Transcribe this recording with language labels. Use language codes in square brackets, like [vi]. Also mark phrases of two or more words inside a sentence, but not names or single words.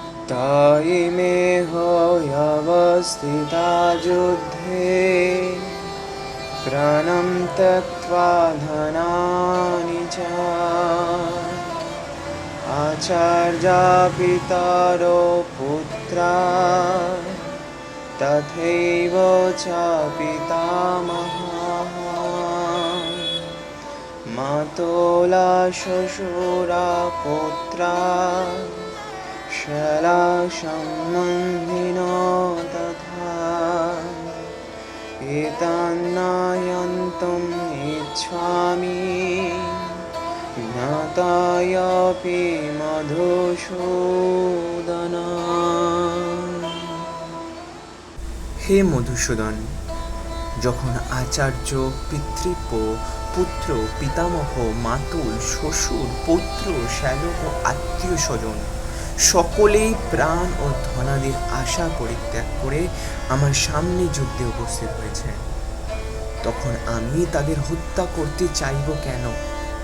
[sa] তাই মেহ অবস্থিতা যুদ্ধে প্রাণম ত্যক্ত্বা ধনানি চ আচার্যা পিতরো পুত্রা তথৈব চ পিতামহাঃ মাতোলা শ্বশুরা পুত্রা শালা সম্বন্ধিনো তথা এতান্নায়ন্তম ইচ্ছামি জ্ঞাতায়াপি মধুসূদন। [bn] হে মধুসূদন, যখন আচার্য, পিতৃব্য, পুত্র, পিতামহ, মাতুল, শ্বশুর, পৌত্র, শ্যালক ও আত্মীয় স্বজন সকলেই প্রাণ ও ধনাদির আশা পরিত্যাগ করে আমার সামনে যুদ্ধে উপস্থিত হয়েছে, তখন আমি তাদের হত্যা করতে চাইব কেন?